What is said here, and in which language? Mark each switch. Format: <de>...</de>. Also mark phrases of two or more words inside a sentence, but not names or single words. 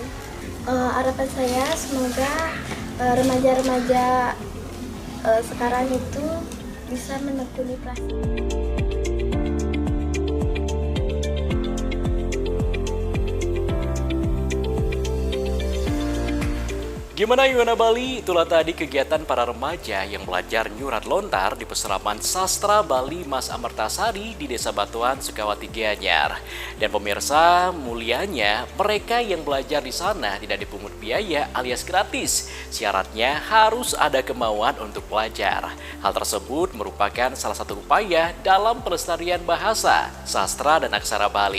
<id>Harapan saya semoga remaja-remaja sekarang itu bisa menekuni prasi. Gimana Yuana Bali? Itulah tadi kegiatan para remaja yang belajar nyurat lontar di Pesraman Sastra Bali Mas Amertasari di Desa Batuan, Sukawati, Gianyar. Dan pemirsa, mulianya mereka yang belajar di sana tidak dipungut biaya alias gratis. Syaratnya harus ada kemauan untuk belajar. Hal tersebut merupakan salah satu upaya dalam pelestarian bahasa, sastra, dan aksara Bali.</id>